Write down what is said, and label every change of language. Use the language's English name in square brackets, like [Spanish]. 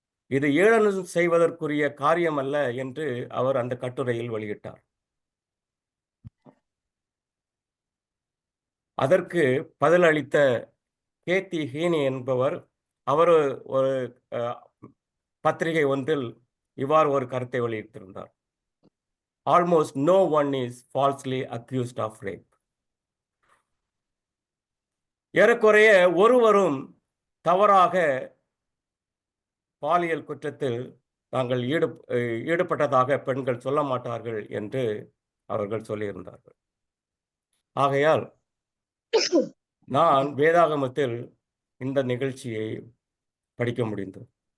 [Tamil] இது ஏளனம் செய்வதற்குரிய காரியம் அல்ல என்று அவர் அந்த கட்டுரையில் வெளியிட்டார். அதற்கு பதிலளித்த கேத்தி ஹீனி என்பவர் அவர் ஒரு பத்திரிகை ஒன்றில் இவ்வாறு ஒரு கருத்தை வெளியிட்டிருந்தார். [English] Almost no one is falsely accused of rape. [Tamil] ஏறக்குறைய ஒருவரும் தவறாக பாலியல் குற்றத்தில் தாங்கள் ஈடுபட்டதாக பெண்கள் சொல்ல மாட்டார்கள் என்று அவர்கள் சொல்லியிருந்தார்கள். ஆகையால் நான் வேதாகமத்தில் இந்த நிகழ்ச்சியை படிக்க முடிந்தது.